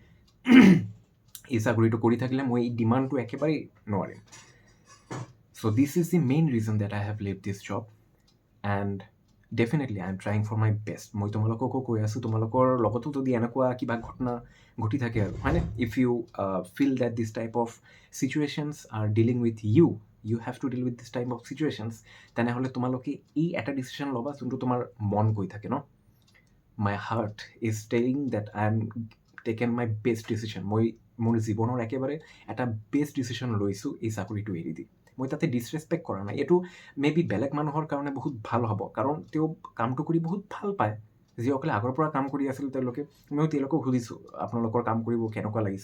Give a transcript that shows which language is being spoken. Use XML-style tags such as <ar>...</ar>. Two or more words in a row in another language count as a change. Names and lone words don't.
<as>এই চাকৰিটো কৰি থাকিলে মই এই ডিমাণ্ডটো একেবাৰেই নোৱাৰিম।</as> <en>so this is the main reason that I have leave this job, and definitely I am trying for my best.</en> <as>মই তোমালোককো কৈ আছোঁ, তোমালোকৰ লগতো যদি এনেকুৱা কিবা ঘটনা ঘটি থাকে আৰু, হয়নে,</as> <en>if you feel that this type of situations are dealing with you have to deal with this type of situations,</en> <as>তেনেহ'লে তোমালোকে এই এটা ডিচিশ্যন ল'বা যোনটো তোমাৰ মন কৈ থাকে ন।</as> <en>my heart is telling that I am taken my best decision.</en> <as>মই মোৰ জীৱনৰ একেবাৰে এটা</as> <en>best decision</en> <as>লৈছোঁ এই চাকৰিটো এৰি দি। মই তাতে ডিছৰেচপেক্ট কৰা নাই। এইটো মেবি বেলেগ মানুহৰ কাৰণে বহুত ভাল হ'ব, কাৰণ তেওঁ কামটো কৰি বহুত ভাল পায়। যিসকলে আগৰ পৰা কাম কৰি আছিল মই তেওঁলোকক সুধিছোঁ আপোনালোকৰ কাম কৰিব কেনেকুৱা লাগিছে।</as>